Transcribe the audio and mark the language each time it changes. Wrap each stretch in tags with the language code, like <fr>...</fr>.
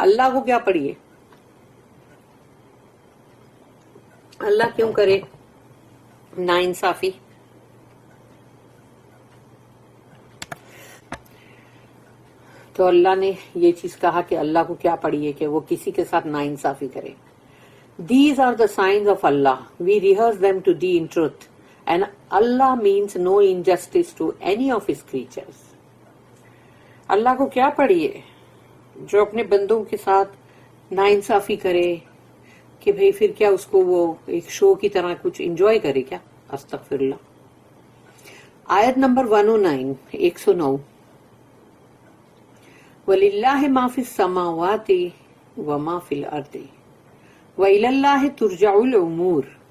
<ur>اللہ کو کیا پڑی ہے, اللہ کیوں کرے ناانصافی؟ تو اللہ نے یہ چیز کہا کہ اللہ کو کیا پڑی ہے کہ وہ کسی کے ساتھ ناانصافی کرے.</ur> <en>These are the signs of Allah. We rehearse them to thee in truth. And Allah means no injustice to any of his creatures.</en> <ur>اللہ کو کیا پڑی ہے جو اپنے بندوں کے ساتھ ناانصافی کرے کہ بھئی پھر کیا اس کو وہ ایک شو کی طرح کچھ انجوائے کرے کیا؟ استغفر اللہ. آیت نمبر 109 109</ur> <ar>وَلِلَّهِ مَا فِي السَّمَاوَاتِ وَمَا فِي الْأَرْضِ وَإِلَى اللَّهِ تُرْجَعُ الْأُمُورُ.</ar>